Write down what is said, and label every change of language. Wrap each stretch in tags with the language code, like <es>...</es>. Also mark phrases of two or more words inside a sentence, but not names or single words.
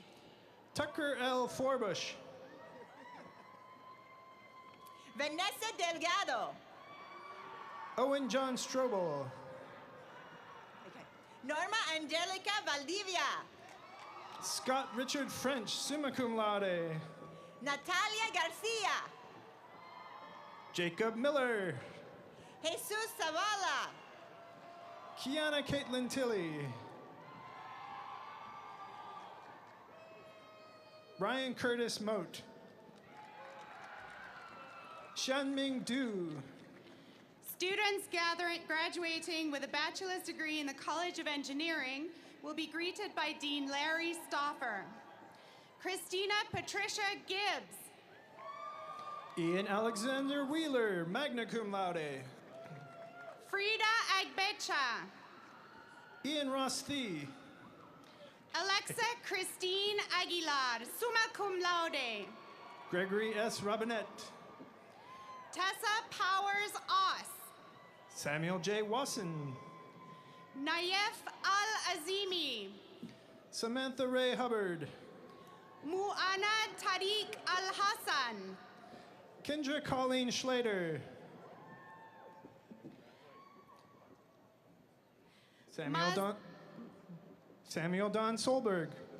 <en>Tucker L. Forbush. Vanessa Delgado. Owen John Strobel. Okay. Norma Angelica Valdivia. Scott Richard French,</en> <la>summa cum laude.</la> <en>Natalia Garcia. Jacob Miller. Jesus Zavala. Kiana Caitlin Tilley. Ryan Curtis Moat. Shanming Du. Students graduating with a bachelor's degree in the College of Engineering will be greeted by Dean Larry Stauffer. Christina Patricia Gibbs. Ian Alexander Wheeler,</en> <la>magna cum laude.</la> <en>Frida Agbecha. Ian Ross Thee. Alexa Christine Aguilar,</en> <la>summa cum laude.</la> <en>Gregory S. Robinette. Tessa Powers Oss. Samuel J. Wasson. Nayef Al-Azimi. Samantha Ray Hubbard. Mu'ana Tariq Al-Hassan. Kendra Colleen Schlater. Samuel Don Solberg.</en>